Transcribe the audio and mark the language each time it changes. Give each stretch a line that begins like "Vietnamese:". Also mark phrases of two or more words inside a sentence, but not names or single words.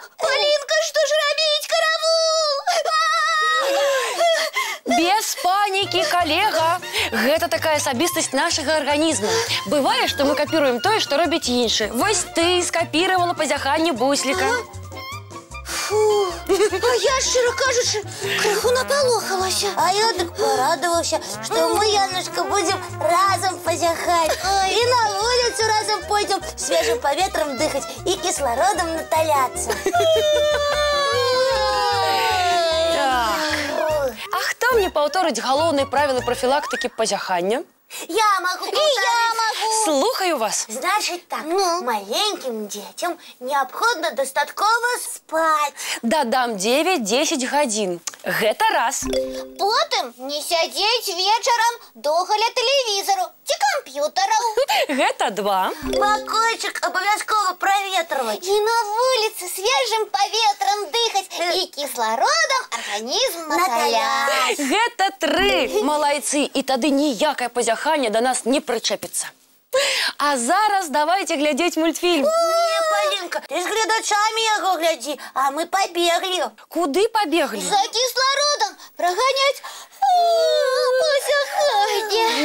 Belarusian: Полинка, што ж рабіць, каравул! Без панікі, калега. Гэта такая асабістасць нашага арганізму. Бывае, што мы капіруем тое, што робяць іншыя. Вось ты скапіравала пазяханне бусліка. Фу, а я, шчыра кажучы, крыху напалохалася.
Russian: А я так порадовался, что мы, Янушка, будем разом позяхать. И на улицу разом пойдем свежим поветром дыхать и кислородом натоляться.
Belarusian: А хто мне паўторыць галоўныя правілы прафілактыкі пазяхання?
Russian: Я могу повторить. И я могу.
Belarusian: Слухаю вас.
Russian: Значит так, маленьким детям необходимо достатково спать.
Belarusian: Дадам 9-10 гадзін. Гэта раз. Потым не сядзець вечарам догаля тэлевізару ці камп'ютараў. Гэта два.
Russian: Покойчик обовязково проветривать. И на улице свежим поветром дыхать. И кислородом организм натолять.
Belarusian: Гэта три. Малайцы. І тады ніякае пазяханне до нас не прычэпіцца. А зараз давайте глядзець мультфільм.
Russian: Не, Полинка, ты с глядачами яго гляди, а мы побегли. Куды побегли? За кислородом прогонять пазяханне.